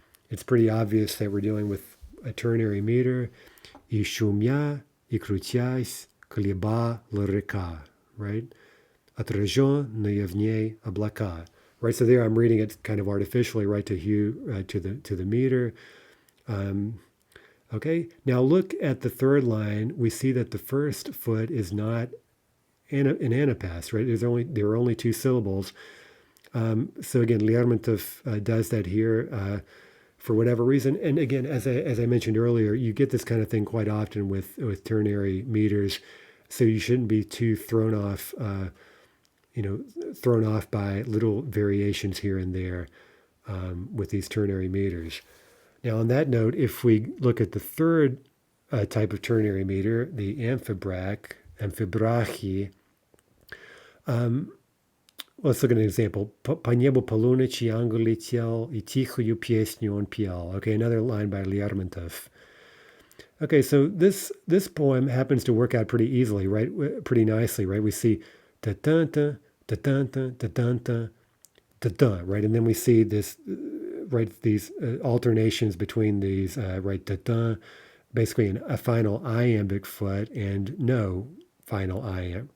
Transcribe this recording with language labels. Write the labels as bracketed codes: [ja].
[en] It's pretty obvious that we're dealing with a ternary meter. [ru] И шумя, и крутясь, колебала река, [en] right? [ru] Отраженные в ней облака. [en] Right, so there I'm reading it kind of artificially, right, to the meter. Okay, now look at the third line. We see that the first foot is not an anapest, right? There are only two syllables. So again, Lermontov does that here for whatever reason. And again, as I mentioned earlier, you get this kind of thing quite often with ternary meters. So you shouldn't be too thrown off by little variations here and there with these ternary meters. Now, on that note, if we look at the third type of ternary meter, the amphibrachi, let's look at an example. [ru] По небу полуночи ангел летел, и тихую песню он пел. [en] Okay, another line by Lermontov. Okay, so this poem happens to work out pretty easily, right? Pretty nicely, right? We see da-dun-dun, da-dun-dun, da-dun-dun, da-dun, right? And then we see this, right, these alternations between these, right, da-dun, basically a final iambic foot and no final iamb.